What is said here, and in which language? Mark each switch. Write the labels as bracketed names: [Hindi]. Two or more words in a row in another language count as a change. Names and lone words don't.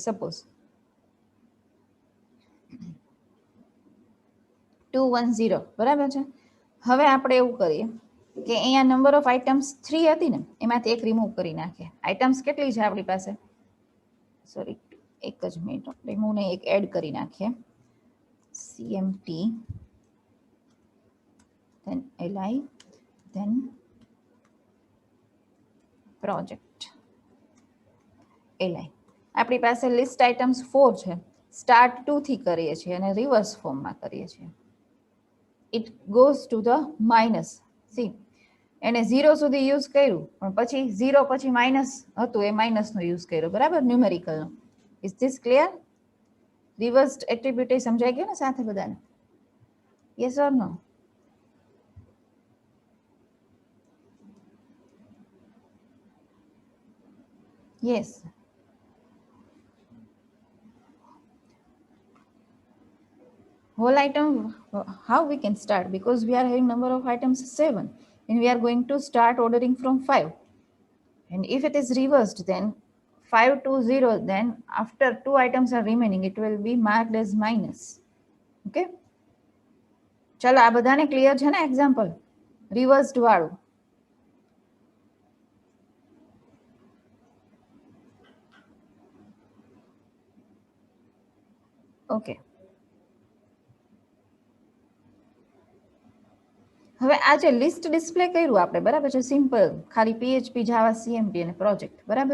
[Gujarati] સપોઝ 210, બરાબર છે. હવે આપણે એવું કરીએ કે અહીંયા [English] number of items [Gujarati] 3 હતી ને, એમાંથી એક રિમૂવ કરી નાખીએ. આઇટમ્સ કેટલી છે આપણી પાસે? સોરી, એક જ મિનિટ, રિમૂવ ને એક એડ કરી નાખીએ. [English] CMT then li then project li. [Gujarati] આપણી પાસે લિસ્ટ આઇટમ્સ 4 છે. સ્ટાર્ટ 2 થી કરીએ છીએ અને રિવર્સ ફોર્મમાં કરીએ છીએ. [English] It goes to the minus. [Gujarati] સી, એને 0 સુધી યુઝ કર્યું, પણ પછી 0 પછી માઇનસ હતું, એ માઇનસ નો યુઝ કર્યો, બરાબર, ન્યુમેરિકલ નો. [English] Is this clear? reversed attribute [Gujarati] સમજાઈ ગયો ને સાથે બધાને? [English] Yes or no? Yes. Whole item, how we can start? Because we are having number of items 7 and we are going to start ordering from 5. And if it is reversed, then 5 to 0, then after 2 items are remaining, it will be marked as minus. Okay? [Gujarati] ચલો, આ બધાને ક્લિયર છે ને [English] example reversed [Gujarati] વાળું? ઓકે. હવે આ જે લિસ્ટ ડિસ્પ્લે કર્યું આપણે, બરાબર છે, સિમ્પલ, ખાલી PHP જાવા CMP અને પ્રોજેક્ટ, બરાબર.